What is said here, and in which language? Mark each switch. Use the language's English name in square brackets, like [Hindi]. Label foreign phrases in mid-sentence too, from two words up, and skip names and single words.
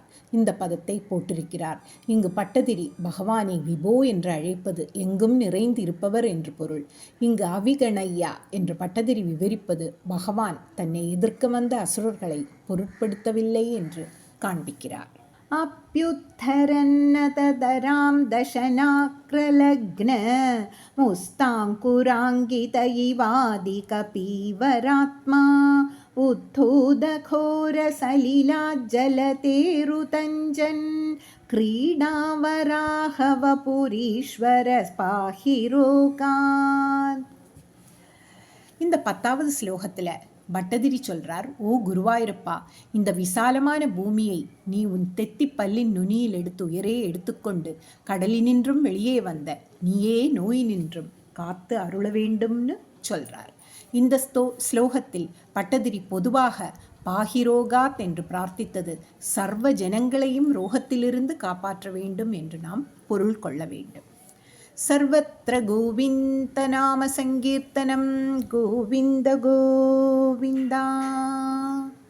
[Tamil] இந்த பதத்தை போட்டிருக்கிறார். இங்கு பட்டதிரி பகவானை விபோ என்று அழைப்பது எங்கும் நிறைந்து இருப்பவர் என்று பொருள். இங்கு அவிகணையா என்று பட்டதிரி விவரிப்பது பகவான் தன்னை எதிர்க்க வந்த அசுரர்களை பொருட்படுத்தவில்லை என்று காண்பிக்கிறார். [Sanskrit] अप्युत्थरन्न तदरां दशनाक्रलग्न मुस्ताङ्कुराङ्गित इवादिकपीवरात्मा उद्धूतघोरसलिलाज्जलतेरुतञ्जन् क्रीडावराहवपुरीश्वर पाहिरोगान्. [Tamil] இந்த 10வது ஸ்லோகத்தில் பட்டதிரி சொல்றார், ஓ குருவாயூரப்பா, இந்த விசாலமான பூமியை நீ உன் தெத்தி பல்லின் நுனியில் எடுத்து உயரே எடுத்துக்கொண்டு கடலினின்றும் வெளியே வந்த நீயே நோய் நின்றும் காத்து அருள வேண்டும்னு சொல்றார். இந்த ஸ்லோகத்தில் பட்டதிரி பொதுவாக பாகிரோகாத் என்று பிரார்த்தித்தது சர்வ ஜனங்களையும் ரோகத்திலிருந்து காப்பாற்ற வேண்டும் என்று நாம் பொருள் கொள்ள வேண்டும். [Sanskrit] सर्वत्र गोविन्दनामसङ्कीर्तनं गोविन्द गोविन्दा.